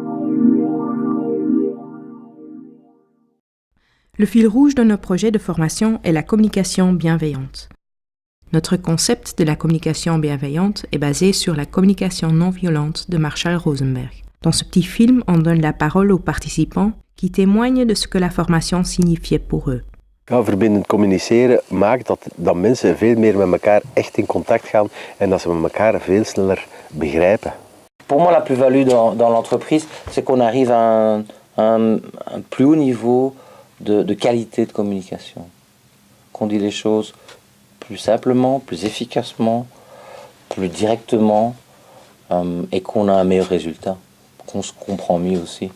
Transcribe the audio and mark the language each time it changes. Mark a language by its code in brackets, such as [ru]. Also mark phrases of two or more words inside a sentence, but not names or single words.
[fr] Le fil rouge de nos projets de formation est la communication bienveillante. Notre concept de la communication bienveillante est basé sur la communication non violente de Marshall Rosenberg. Dans ce petit film, on donne la parole aux participants qui témoignent de ce que la formation signifiait pour eux. [nl] Ja, verbindend communiceren maakt dat mensen veel meer met elkaar echt in contact gaan en dat ze met elkaar veel sneller begrijpen. [fr] Pour moi, la plus-value dans l'entreprise, c'est qu'on arrive à un plus haut niveau de qualité de communication. Qu'on dit les choses plus simplement, plus efficacement, plus directement et qu'on a un meilleur résultat, qu'on se comprend mieux aussi.